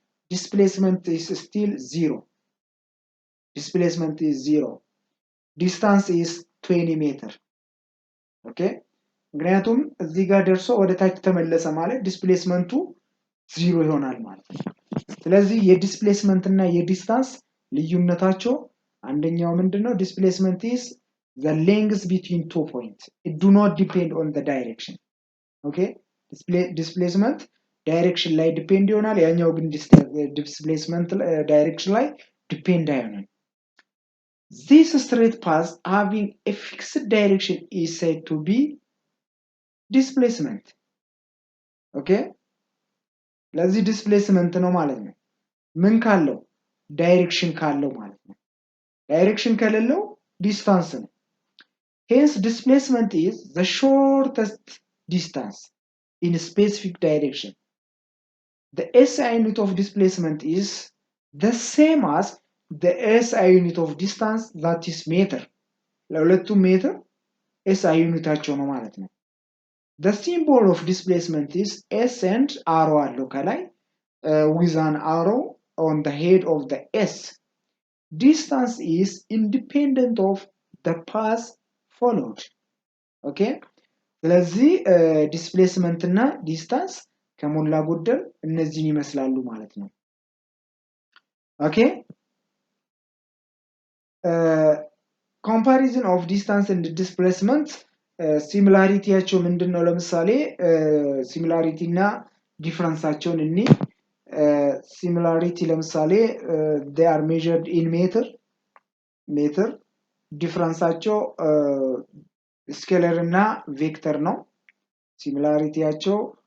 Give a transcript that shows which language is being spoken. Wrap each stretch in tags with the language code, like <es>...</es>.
<en>displacement is still 0. Displacement is 0. Distance is 20 meter. Okay?</en> <am>ምክንያቱም እዚህ ጋር ደርሶ ወደ ታች ተመለሰ ማለት ዲስፕሌስመንቱ 0 ይሆናል ማለት ነው። ስለዚህ የዲስፕሌስመንት እና የዲስታንስ ልዩነታቸው አንደኛው ምንድነው?</am> <en>ዲስፕሌስመንት is the length between 2 points. It do not depend on the direction. Okay? Displacement direction</en> <am>ላይ ዲፔንድ ይሆናል። ያኛው ግን ዲስፕሌስመንት ዳይሬክሽን ላይ ዲፔንድ አይሆንም።</am> <en>This straight path having a fixed direction is said to be displacement. Okay?</en> <am>ለዚህ ዲስፕሌስመንት ነው ማለት ነው። ምን ካለው? ዳይሬክሽን ካለው ማለት ነው። ዳይሬክሽን ከሌለው ዲስታንስ ነው።</am> <en>Hence displacement is the shortest distance in a specific direction. The SI unit of displacement is the same as the SI unit of distance, that is meter.</en> <am>ለሁለቱ ሜትር SI ዩኒታቸው ነው ማለት ነው።</am> <en>The symbol of displacement is S and arrow</en> <am>አለው ከላይ</am> <en>with an arrow on the head of the S. Distance is independent of the path followed. Okay?</en> <am>ስለዚህ ዲስፕሌስመንት እና ዲስታንስ ከሞላ ጎደል እነዚህን ይመስላሉ ማለት ነው።</am> <en>Okay? Comparison of distance and displacement</en> <am>ሲሚላሪቲያቸው ምንድነው? ለምሳሌ ሲሚላሪቲ እና ዲፈረንሳቸውን እኒ ሲሚላሪቲ ለምሳሌ</am> <en>they are measured in meter</en> <am>ዲፈረንሳቸው ስኬለር እና ቬክተር ነው። ሲሚላሪቲያቸው</am>